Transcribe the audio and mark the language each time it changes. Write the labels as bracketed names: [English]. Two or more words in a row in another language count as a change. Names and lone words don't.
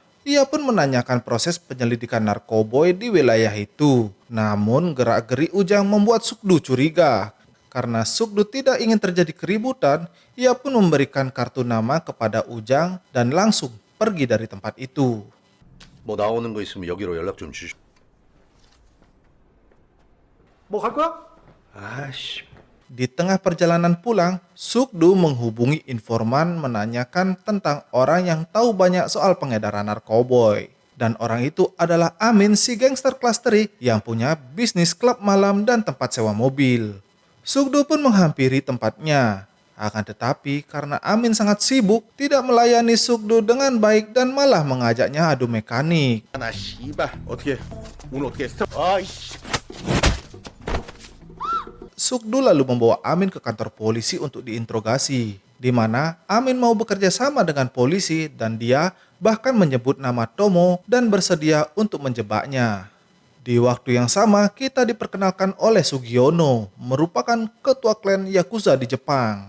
[Indonesian] Ia pun menanyakan proses penyelidikan narkoboy di wilayah itu. Namun gerak-gerik Ujang membuat Sukdu curiga. Karena Sukdu tidak ingin terjadi keributan, ia pun memberikan kartu nama kepada Ujang dan langsung pergi dari tempat itu. [Korean] 뭐 나오는 거 있으면 여기로 연락 좀 주시. 뭐 갈 거야? 아씨. [Indonesian] Di tengah perjalanan pulang, Sukdu menghubungi informan menanyakan tentang orang yang tahu banyak soal pengedaran narkoboy. Dan orang itu adalah Amin, si gangster kelas 3 yang punya bisnis klub malam dan tempat sewa mobil. Sukdu pun menghampiri tempatnya. Akan tetapi karena Amin sangat sibuk, tidak melayani Sukdu dengan baik dan malah mengajaknya adu mekanik. [Korean] 나 씨발 어떻게 오늘 어떻게 스톱 아이씨 [Indonesian] Sukdu lalu membawa Amin ke kantor polisi untuk diinterogasi, di mana Amin mau bekerja sama dengan polisi dan dia bahkan menyebut nama Tomo dan bersedia untuk menjebaknya. Di waktu yang sama, kita diperkenalkan oleh Sugiono, merupakan ketua klan Yakuza di Jepang.